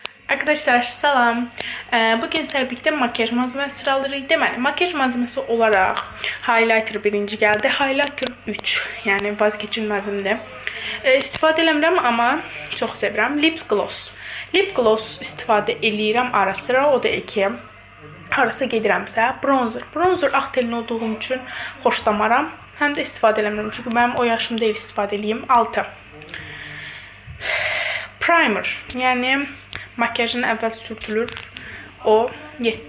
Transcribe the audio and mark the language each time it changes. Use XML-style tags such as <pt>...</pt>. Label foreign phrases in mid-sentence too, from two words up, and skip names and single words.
<az>Arkadaşlar salam.</az> <tr>Bugün sizlerle birlikte makyaj malzemesi sıraları.</tr> <az>Deməli, makyaj</az> <tr>malzemesi olarak highlighter birinci geldi.</tr> <az>Highlighter 3,</az> <tr>yani vazgeçilməzimdir.</tr> <az>İstifadə eləmirəm, amma çox sevirəm.</az> <en>Lips gloss. Lip gloss</en> <az>istifadə eləyirəm ara sıra, o da 2. Harasa gedirəmsə, bronzer. Bronzer ağ telli olduğum üçün xoşlamaram. Həm də istifadə eləmirəm, çünki mənim o yaşım deyil istifadə eləyim. 6. Primer, yəni makyajın əvvəl sürtülür, o 7.</az>